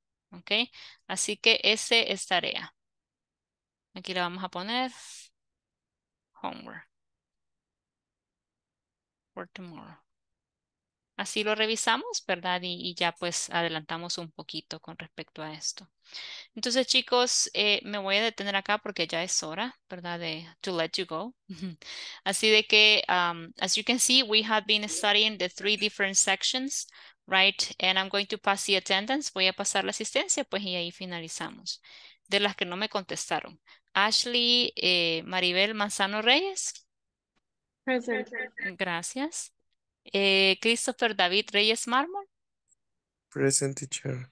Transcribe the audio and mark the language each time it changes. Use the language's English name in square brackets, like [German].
[Spanish] Ok, así que ese es tarea. Aquí le vamos a poner [English] homework for tomorrow. [Spanish] Así lo revisamos, ¿verdad? Y ya pues adelantamos un poquito con respecto a esto. Entonces, chicos, me voy a detener acá porque ya es hora, ¿verdad? [English] To let you go. [Spanish] Así de que, [English] as you can see, we have been studying the 3 different sections, right? And I'm going to pass the attendance. [Spanish] Voy a pasar la asistencia, pues, y ahí finalizamos. De las que no me contestaron. Ashley, Maribel Manzano Reyes. [English] Present. [Spanish] Gracias. Christopher David Reyes Mármol. [English] Present, teacher.